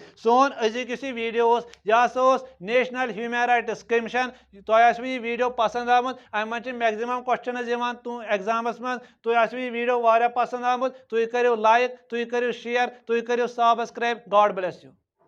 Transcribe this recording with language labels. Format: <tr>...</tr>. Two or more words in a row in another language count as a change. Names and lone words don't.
<ks>सोन अजुक वीडियो यह नेशनल ह्यूमन राइट्स कमीशन। तुम यह वीडियो पसंद आमुत अम मे</ks> <en>maximum question</en> <ks>एग्जामस मज तुम यह वीडियो वारिया पसंद आमुत तुम करो लाइक तुम करो शेयर तुम करो सब्सक्राइब।</ks> <en>God bless you.</en>